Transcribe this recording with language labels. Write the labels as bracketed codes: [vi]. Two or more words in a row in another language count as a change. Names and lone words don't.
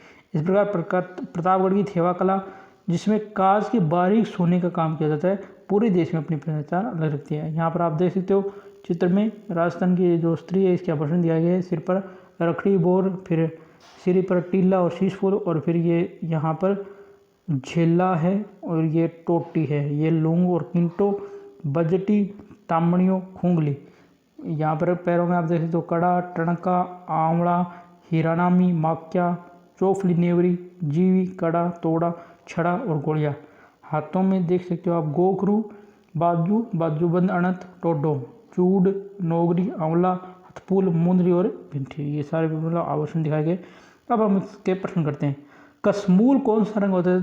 [hi] इस प्रकार प्रतापगढ़ की थेवा कला जिसमें कांच के बारीक सोने का काम किया जाता है पूरे देश में अपनी पहचान अलग रखती है। यहाँ पर आप देख सकते हो चित्र में राजस्थान की जो स्त्री है इसके आभूषण दिया गया है। सिर पर रखड़ी बोर, फिर सिर पर टीला और शीश फूल, और फिर ये यहाँ पर झेला है और ये टोटी है। ये लूंग और किंटो, बजटी, तामणियों, खूंगली। यहाँ पर पैरों में आप देख सकते हो कड़ा, टणका, आंवड़ा, हिरानामी, माक्या, चौफली, नेवरी, जीवी, कड़ा, तोड़ा, छड़ा और गोलिया। हाथों में देख सकते हो आप गोखरू, बाजू, बाजूबंद, अणत, टोडो, चूड़, नोगरी, आंवला, हथफूल, मुंदरी और भिंठी। ये सारे मतलब आभूषण दिखाए गए। अब हम इसके प्रश्न करते हैं। कसमूल कौन सा रंग होता है?